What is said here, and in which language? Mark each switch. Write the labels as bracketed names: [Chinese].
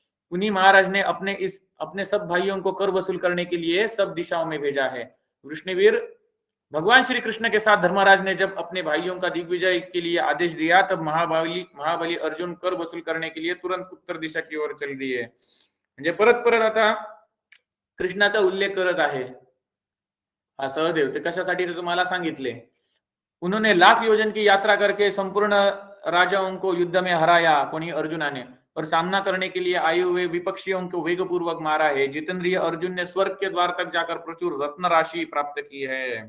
[Hindi] उन्हीं महाराज ने अपने सब भाइयों को कर वसूल करने के लिए सब दिशाओं में भेजा है। वृष्णिवीर, भगवान श्री कृष्ण के साथ धर्मराज ने जब अपने भाइयों का दिग्विजय के लिए आदेश दिया, तब महाबली अर्जुन कर वसूल करने के लिए तुरंत उत्तर दिशा की ओर चल दिए। [Marathi] म्हणजे परत परत आता कृष्णाचा उल्लेख करत आहे हा सहदेव। ते कशासाठी ते तुम्हाला सांगितले। [Hindi] उन्होंने लाख योजन की यात्रा करके संपूर्ण राजाओं को युद्ध में हराया, कोनी अर्जुना ने, और सामना करने के लिए आए हुए विपक्षियों को वेगपूर्वक मारा है। जितेंद्रिय अर्जुन ने स्वर्ग के द्वार तक जाकर प्रचुर रत्न राशि प्राप्त की है।